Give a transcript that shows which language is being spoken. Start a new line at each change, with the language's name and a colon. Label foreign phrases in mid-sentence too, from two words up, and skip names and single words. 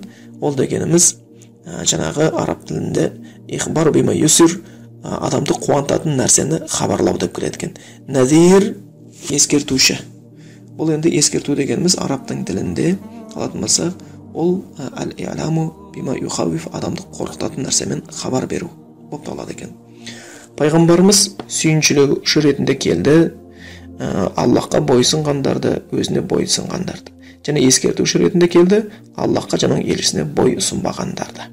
Kazakh: Ол дегеніміз жаңағы араб тілінде
Arabic: إخبار بما يسر,
Kazakh: адамды қуантатын нәрсені хабарлау деп келеді екен. Назир ескертуші. Бұл енді ескерту дегеніміз арабтың тілінде алатын болсақ, ол
Arabic: الإعلام بما يخوف,
Kazakh: адамды қорқытатын нәрсемен хабар беру болып табылады екен. Пайғамбарымыз сүйіншілеуші ретінде келді, Аллахқа бойсынғандарды, өзіне бойсынғандарды. Және ескертуші ретінде келді, Аллахқа жаңағы елшісіне бой ұсынбағандарды.